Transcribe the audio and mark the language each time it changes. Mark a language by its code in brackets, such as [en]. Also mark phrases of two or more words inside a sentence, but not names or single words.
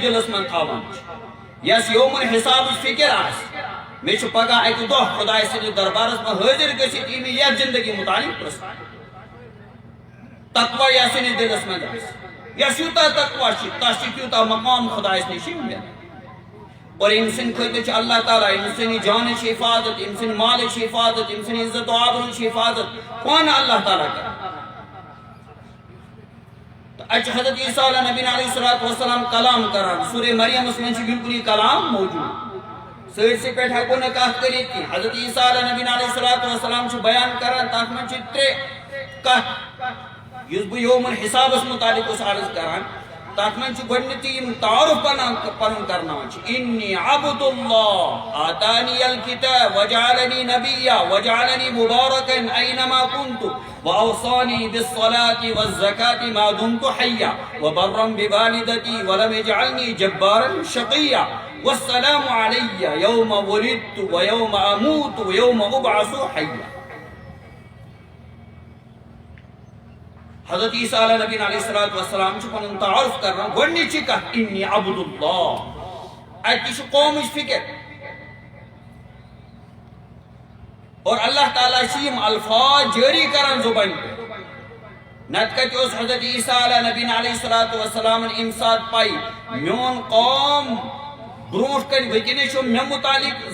[ks] دِلس منٛز تھاوان چھُ یس یوم الحسابٕچ فِکر آسہِ مےٚ چھُ پگاہ اکہِ دۄہ خۄداے سٕنٛدِس دربارس منٛز حٲضِر گٔژھِتھ یی مےٚ یتھ زندگی مُتعلق پرژھنہٕ تقویٰ یس أمِس دِلس منٛز آسہِ یس یوٗتاہ تقویٰ چھُ تس چھُ تیوٗتاہ مقام خۄدایس نِش مِلان اور أمۍ سٕنٛدِ خٲطرٕ چھُ اللہ تعالیٰ أمۍ سٕنٛدِ جانٕچ حفاظت أمۍ سٕنٛدِ مالٕچ حفاظت أمۍ سٕنٛدِ عزت و آبروٗہٕچ حفاظت پانہٕ اللہ تعالیٰ کران تہٕ اَتہِ چھُ حضرت عیسیٰ علیہ نبی [ar] علیہ الصلوۃ والسلام [ks] کلام کران سورہ مریمس منٛز چھُ بالکل یہِ کلام موجوٗد سٲرسٕے پٮ۪ٹھ ہٮ۪کو نہٕ کتھ کٔرِتھ کینٛہہ حضرت عیسیٰ علیہ نبی [ar] علیہ الصلوۃ والسلام [ks] چھُ بیان کران تتھ منٛز چھِ ترٛےٚ کتھ یُس بہٕ یوم الحسابس مُتعلق اوس عرض کران تتھ منٛز چھُ گۄڈٕنیتھٕے یِم تعارُف پنُن کرناوان چھِ [ar] انی عبد اللہ آتانی الکتاب وجعلنی نبیا وجعلنی مبارکا اینما کنت واوصانی بالصلاة والزکاة ما دمت حیا وبرا بوالدتی ولم یجعلنی جبارا شقیا والسلام علی یوم ولدت ویوم اموت ویوم ابعث حیا [ks] حضرت عیسیٰ علیہ نبی [ar] علیہ الصلوۃ والسلام [ks] چھُ پنُن تعارُف کران گۄڈنِچی کتھ [ar] انی عبد اللہ [ks] اتہِ تہِ چھُ قومٕچ فِکر اور اللہ تعالیٰ چھِ یِم الفاظ جٲری کران زُبانہِ پٮ۪ٹھ نتہٕ کتہِ اوس حضرت عیسیٰ علیہ نبی [ar] علیہ الصلوۃ والسلامن [ks] امہِ ساتہٕ پاے میون قوم برونٛٹھ کنہِ وٕنکیٚنس چھُ مےٚ مُتعلق